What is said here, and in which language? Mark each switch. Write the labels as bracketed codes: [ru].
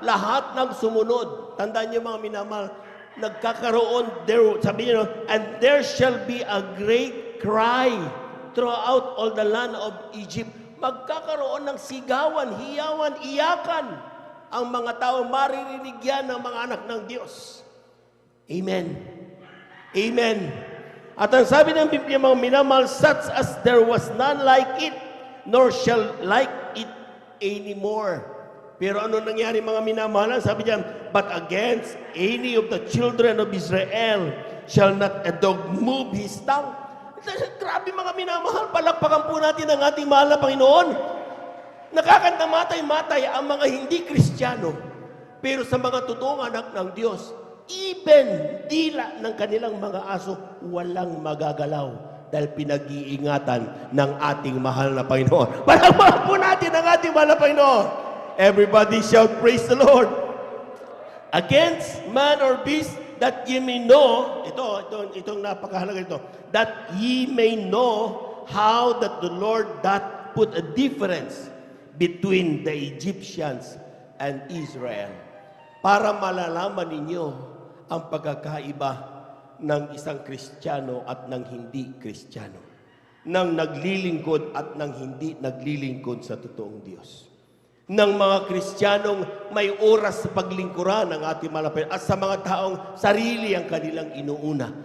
[tl] lahat ng sumunod. Tandaan niyo mga minamahal, nagkakaroon, sabi niyo, [en] and there shall be a great cry throughout all the land of Egypt. [tl] Magkakaroon ng sigawan, hiyawan, iyakan. Ang mga tao, maririnig yan ng mga anak ng Diyos. Amen. Amen. At ang sabi ng Biblia, mga minamahal, [en] such as there was none like it, nor shall like it anymore. [tl] Pero ano nangyari mga minamahal? Sabi diyan, [en] but against any of the children of Israel shall not a dog move his tongue. [tl] Grabe mga minamahal, palakpakan po natin ang ating mahal na Panginoon. Nakakatamatay-matay ang mga hindi Kristiyano. Pero sa mga totoong anak ng Diyos, even dila ng kanilang mga aso, walang magagalaw dahil pinag-iingatan ng ating mahal na Panginoon. Palakpakan po natin ang ating mahal na Panginoon. [en] Everybody shout, praise the Lord. Against man or beast, that ye may know, [tl] itong napakahalaga ito, [en] that ye may know how that the Lord doth put a difference between the Egyptians and Israel. [tl] Para malalaman ninyo ang pagkakaiba ng isang Kristiyano at ng hindi Kristiyano, ng naglilingkod at ng hindi naglilingkod sa totoong Diyos, ng mga Kristiyanong may oras sa paglingkuran ng ating malapit at sa mga taong sarili ang kanilang inuuna.